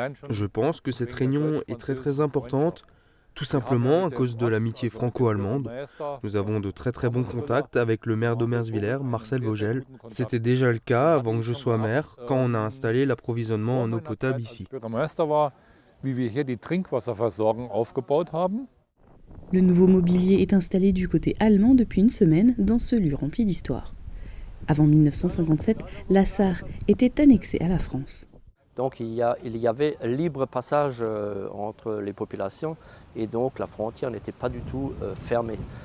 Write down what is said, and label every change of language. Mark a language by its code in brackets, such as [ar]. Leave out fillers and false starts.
[fr] Je pense que cette réunion est très importante, tout simplement à cause de l'amitié franco-allemande. Nous avons de très bons contacts avec le maire d'Ormersviller, Marcel Vogel. C'était déjà le cas avant que je sois maire, quand on a installé l'approvisionnement en eau potable ici. [de] wie wir hier die Trinkwasserversorgung aufgebaut haben. [fr] Le nouveau mobilier est installé du côté allemand depuis une semaine dans ce lieu rempli d'histoire. Avant 1957, la Sarre était annexée à la France. Donc il y avait libre passage entre les populations et donc la frontière n'était pas du tout fermée.